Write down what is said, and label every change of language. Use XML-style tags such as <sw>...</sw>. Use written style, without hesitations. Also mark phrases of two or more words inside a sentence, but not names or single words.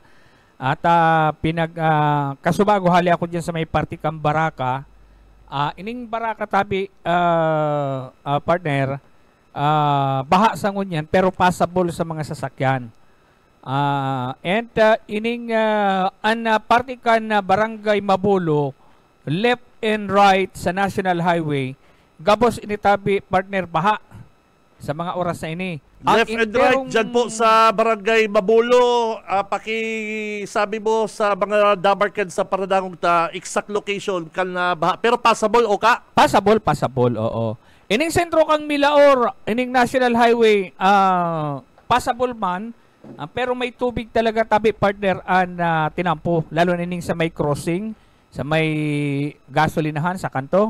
<bik>At kasubago hali ako dyan sa may Partikang Baraka. Ining Baraka tabi partner, baha sa ngunyan pero passable sa mga sasakyan. And ining Partikan na Barangay Mabulo,</bik> <en>left and right</en> <bik>sa National Highway, gabos initabi partner baha sa mga oras na ini.</bik> <en>Left and right</en> <bik>dyan po sa Barangay Mabulo. Pakisabi mo sa mga Dabarkan sa Paradangong exact location kan baha. Pero passable o ka? Passable, oo. Ining sentro kang Milaor, ining National Highway, passable man, pero may tubig talaga tabi partner tinampo, lalo na ining sa may crossing, sa may gasolinahan sa kanto.</bik>